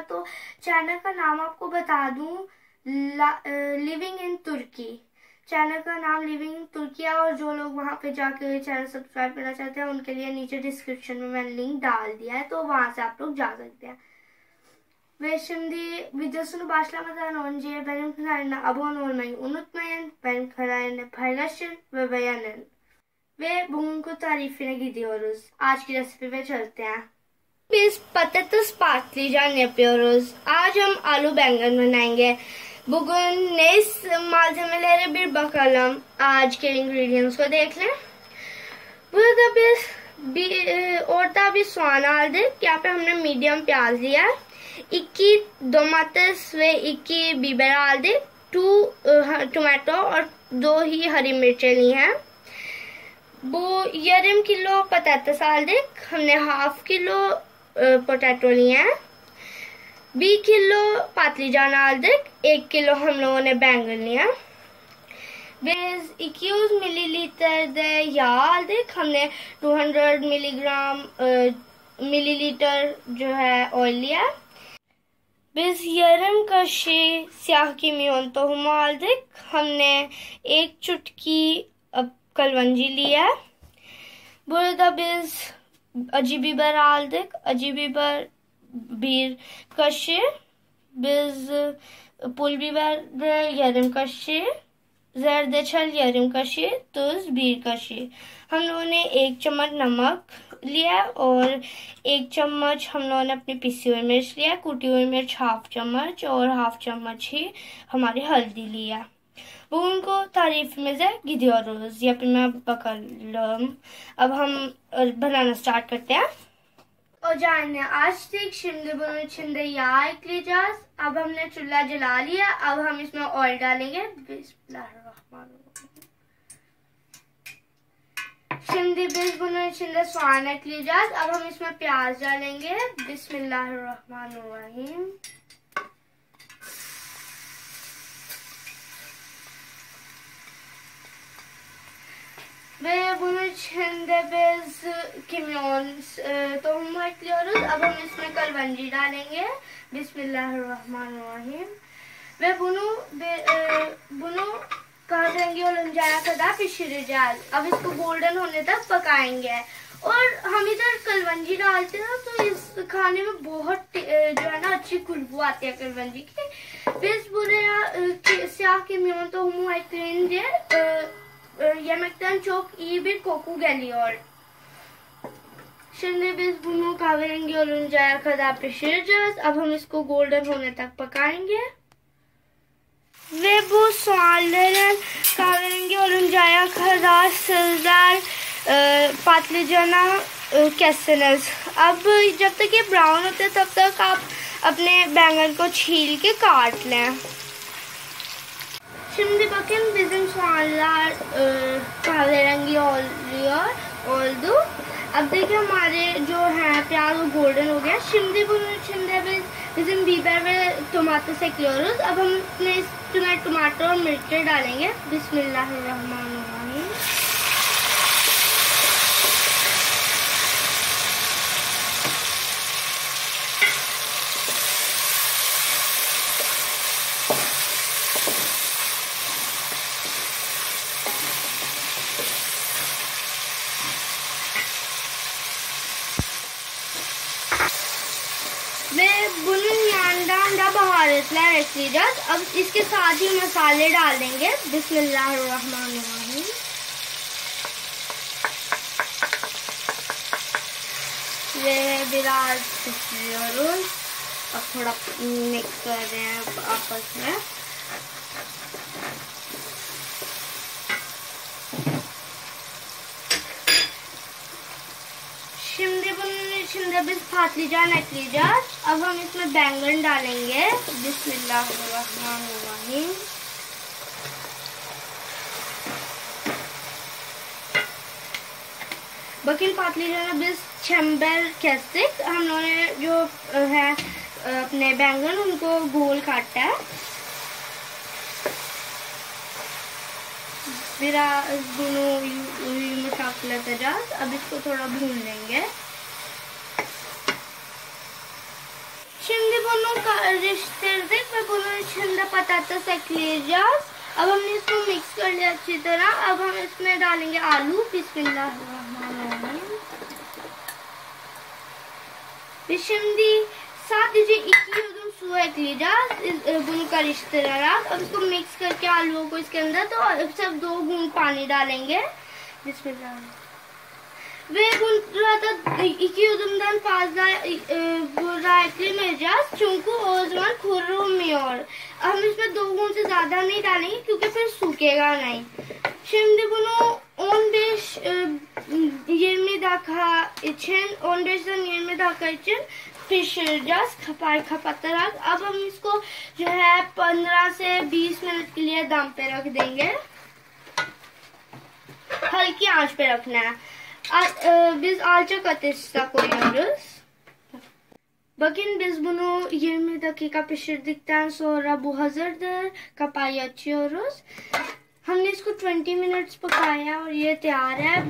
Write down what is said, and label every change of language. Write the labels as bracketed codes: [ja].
[hi] तो चैनल का नाम आपको बता दूँ, लिविंग इन तुर्की. चैनल का नाम लिविंग इन तुर्की है और जो लोग वहाँ पे जाके चैनल सब्सक्राइब करना चाहते हैं उनके लिए नीचे डिस्क्रिप्शन में मैंने लिंक डाल दिया है, तो वहाँ से आप लोग जा सकते हैं. [tr] Ve şimdi videosunu başlamadan önce benim kanalıma abone olmayı unutmayın. Benim kanalımı paylaşın ve beğenin. Ve bugünkü tarifine gidiyoruz. [hi] आज की रेसिपी पे चलते हैं. [tr] Biz patates patlıcan yapıyoruz. [hi] आज हम आलू बैंगन बनाएंगे. [tr] Bugün ne malzemelere bir bakalım. [hi] आज के ingredients को देख लें. [tr] burada biz orta bir soğan aldık. [hi] यहाँ पे हमने मीडियम प्याज लिया. [tr] 2 domates ve 2 biber aldık. [hi] 2 tomato और 2 ही हरी मिर्चें ली हैं. [tr] वो yarım kilo patates aldık. [hi] हमने हाफ किलो पोटैटो लिए हैं. [tr] 20 किलो patlıcan aldık. [hi] 1 kilo हम लोगों ने बैंगन लिया. [tr] Biz 200 mililitre yağ aldık. [hi] हमने 200 मिलीलीटर जो है ऑयल लिया. [tr] Biz yarım kaşık siyah kimyon tohumu aldık. [hi] हमने 1 चुटकी कलवंजी लिया. [tr] Burada biz acı biber aldık. Acı biber 1 kaşık. Biz pul biber de yarım kaşık. जरदेछल yarım kaşık, tuz 1 kaşık. [hi] हम लोगों ने 1 चम्मच नमक लिया और 1 चम्मच हम लोगों ने अपनी पिसी हुई मिर्च लिया. कूटी हुई मिर्च हाफ चम्मच और हाफ चम्मच ही हमारी हल्दी लिया. [tr] Bugünkü tarifimize gidiyoruz. Yapımına bakalım. [hi] अब हम बनाना स्टार्ट करते हैं. [tr] ocağını açtık. Şimdi bunun içinde yağ ekleyeceğiz. [hi] अब हमने चूल्हा जला लिया. अब हम इसमें ऑयल डालेंगे. [ar] बिस्मिल्लाहिर्रहमानिर्रहीम. [tr] şimdi biz bunun içinde soğan ekleyeceğiz. [hi] अब हम इसमें प्याज डालेंगे. [ar] बिस्मिल्लाहिर्रहमानिर्रहीम. [tr] Ve bunun içinde biz kimyon tohumu ekliyoruz. [hi] अब हम इसमें कलवंजी डालेंगे. [ar] बिस्मिल्लाहिर्रहमानिर्रहीम. [tr] Ve bunu kahverengi olunca kadar pişireceğiz. [hi] अब इसको गोल्डन होने तक पकाएंगे. और हम इधर कलवंजी डालते हैं तो इस खाने में बहुत जो है ना अच्छी खुशबू आती है कलवंजी की. [tr] Biz buraya siyah kimyon tohumu ekleyince yemekten çok iyi bir koku geliyor. Şimdi biz bunu kahverengi oluncaya kadar pişireceğiz. [hi] अब हम इसको गोल्डन होने तक पकाएंगे. [tr] Ve bu soğanların kahverengi oluncaya kadar sizler patlıcana कैसेनल्स। [hi] अब जब तक ये ब्राउन होते हैं तब तक आप अपने बैंगन को छील के काट लें। [tr] Şimdi bakın bizim soğanlar kahverengi oluyor, oldu. [hi] अब देखिए हमारे जो है प्याज वो गोल्डन हो गया। [tr] şimdi bunun içinde biz bizim biber ve domates ekliyoruz। [hi] अब हम इसमें टमाटर और मिर्ची डालेंगे। [ar] बिस्मिल्लाहिर्रहमानिर्रहीम। [tr] Ve bunun yanından da baharatlar ekleyeceğiz। [hi] अब इसके साथ ही मसाले डाल देंगे। [ar] बिस्मिल्लाहिर्रहमानिर्रहीम। [tr] ve biraz pişiriyoruz। [hi] अब थोड़ा मिक्स कर रहे हैं आपस में। [tr] şimdi bunun içinde biz patlıcan ekleyeceğiz। [hi] अब हम इसमें बैंगन डालेंगे। [ar] बिस्मिल्लाहिर्रहमानिर्रहीम। [tr] Bakın patlıcanı biz çember kestik। [hi] हम लोगों ने जो है अपने बैंगन उनको गोल काटा है। [tr] biraz bunu yumuşaklatacağız। [hi] अब इसको थोड़ा भून लेंगे। [tr] Şimdi bunu karıştırdık ve bunun içinde patates ekleyeceğiz। [hi] अब हमने इसको मिक्स कर लिया अच्छी तरह। अब हम इसमें डालेंगे आलू। [ar] बिस्मिल्लाहिर्रहमानिर्रहीम। [tr] Ve şimdi sadece 2 yudum su ekleyeceğiz bunu karıştırarak। [hi] अब इसको मिक्स करके आलूओं को इसके अंदर तो सिर्फ 2 बूंद पानी डालेंगे। [ar] बिस्मिल्लाह। [tr] Ve burada 2 yudumdan fazla burada eklemeyeceğiz çünkü o zaman kurumuyor। [hi] हम इसमें 2 बूंद से ज्यादा नहीं डालेंगे क्योंकि फिर सूखेगा नहीं। [tr] Şimdi bunu 15-20 dakika için 15'den 20 dakika için pişireceğiz kapatarak। [hi] अब हम इसको जो है 15 से 20 मिनट के लिए दम पे रख देंगे। हल्की आंच पे रखना है। [tr] Biz alçak ateşte koyuyoruz. Bakın biz bunu 20 dakika pişirdikten sonra bu hazırdır। Kapağı açıyoruz। [hi] हमने इसको 20 मिनट्स पकाया और ये तैयार है।